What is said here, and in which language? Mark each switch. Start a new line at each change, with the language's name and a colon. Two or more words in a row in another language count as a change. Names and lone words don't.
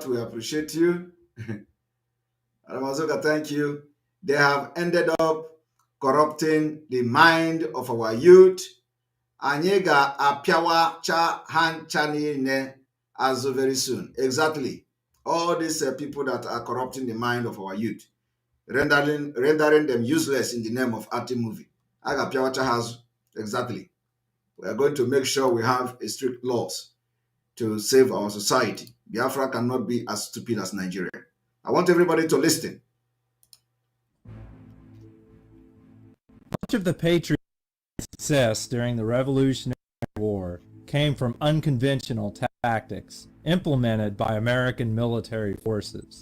English: We appreciate you. Madam Azuka, thank you. They have ended up corrupting the mind of our youth.
Igbo: Anyị ga-apịawa cha ha ncha niile azụ
English: very soon. Exactly. All these people that are corrupting the mind of our youth, rendering them useless in the name of art movie.
Igbo: A ga-apịawa cha ha azụ.
English: Exactly. We are going to make sure we have a strict laws to save our society. Biafra cannot be as stupid as Nigeria. I want everybody to listen. Much of the Patriot success during the Revolutionary War came from unconventional tactics implemented by American military forces.